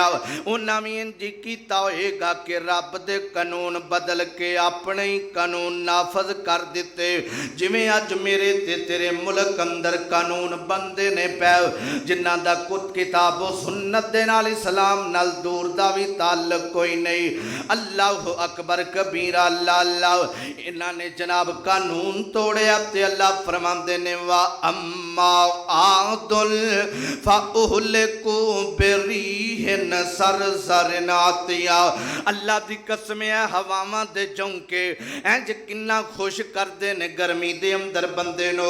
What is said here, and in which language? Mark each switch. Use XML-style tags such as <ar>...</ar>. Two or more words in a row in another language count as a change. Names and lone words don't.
<pa>اونہاں بھی اِنج کیتا ہوئے گا کہ رب دے قانون بدل کے اپنے ہی قانون نافذ کر دتے. جیویں اج میرے تے تیرے ملک اندر قانون بندے نیں پئے، جنہاں دا کت کتاب سنت دے نال اسلام نال دور دا بھی تعلق کوئی نہیں.</pa> <ar>الله أكبر كبيرا.</ar> <pa>اللہ اِنہاں نے جناب قانون توڑیا تے اللہ فرماندے نیں</pa> <ar>وأما عاد فأهلكوا بريح صرصر عاتية.</ar> <pa>اللہ دی قسم ہے ہواواں دے جھونکے اِنج کنّا خوش کردے نیں گرمی دے اندر بندے نوں.</pa>